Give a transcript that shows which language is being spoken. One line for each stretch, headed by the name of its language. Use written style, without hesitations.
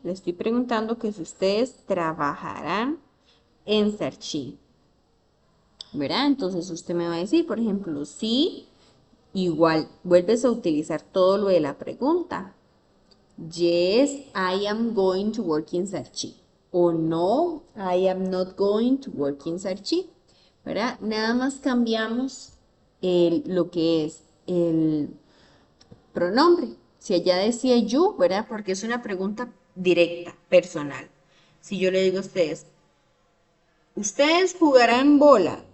Spanish: Les estoy preguntando que si ustedes trabajarán en Searching, ¿verdad? Entonces usted me va a decir, por ejemplo, sí, igual vuelves a utilizar todo lo de la pregunta.
English: Yes, I am going to work in Searching.
Spanish: O no,
English: I am not going to work in Searching.
Spanish: ¿Verdad? Nada más cambiamos lo que es el pronombre. Si allá decía you, ¿verdad? Porque es una pregunta directa, personal. Si yo le digo a ustedes, ¿ustedes jugarán bola?